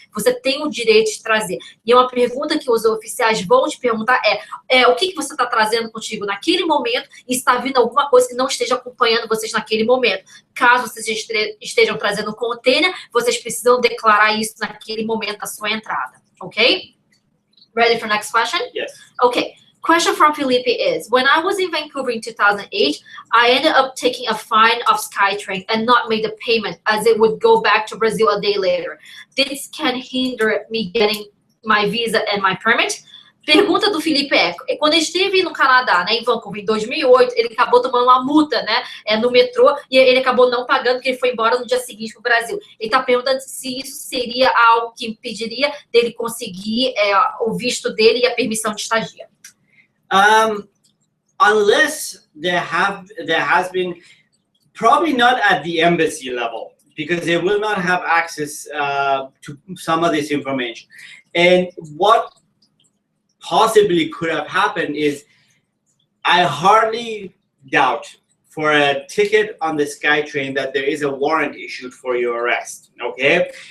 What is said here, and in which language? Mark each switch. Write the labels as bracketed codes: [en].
[pt] Você tem o direito de trazer. E uma pergunta que os oficiais vão te perguntar o que você está trazendo contigo naquele momento e está vindo alguma coisa que não esteja acompanhando vocês naquele momento. Caso vocês estejam trazendo container, vocês precisam declarar isso naquele momento da sua entrada, ok? [en] Ready for next question? Yes. Okay. Question from Felipe is, when I was in Vancouver in 2008, I ended up taking a fine of SkyTrain and not made the payment as it would go back to Brazil a day later. This can hinder me getting my visa and my permit? [pt] Pergunta do Felipe quando ele esteve no Canadá, né, em Vancouver, em 2008, ele acabou tomando uma multa, né, no metrô, e ele acabou não pagando, porque ele foi embora no dia seguinte para o Brasil. Ele está perguntando se isso seria algo que impediria dele conseguir o visto dele e a permissão de estadia. [en] Unless there has been, probably not at the embassy level, because they will not have access to some of this information. And what possibly could have happened is, I hardly doubt for a ticket on the SkyTrain that there is a warrant issued for your arrest, okay?